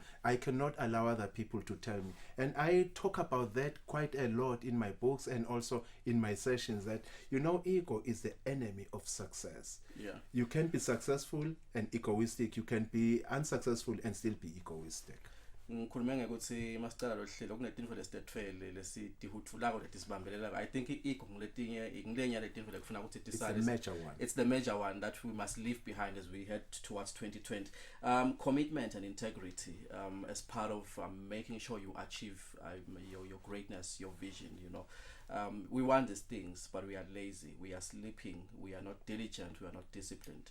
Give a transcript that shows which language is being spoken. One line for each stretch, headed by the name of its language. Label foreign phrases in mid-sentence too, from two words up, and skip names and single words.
English: I cannot allow other people to tell me. And I talk about that quite a lot in my books and also in my sessions, that, you know, ego is the enemy of success. Yeah. You can be successful and egoistic. You can be unsuccessful and still be egoistic.
Swati: Ngikhulume ngekuthi masicala lo hlelo kunetinto lesitethwele lesitihutfulako letisibambelelako.
English: I think ego
Swati: ngilenya letinto lekufuna ukuthi tisale.
English: It's the major one that we must leave behind as we head towards 2020. Commitment and integrity as part of making sure you achieve your greatness, your vision, you know. We want these things, but we are lazy, we are sleeping, we are not diligent, we are not disciplined.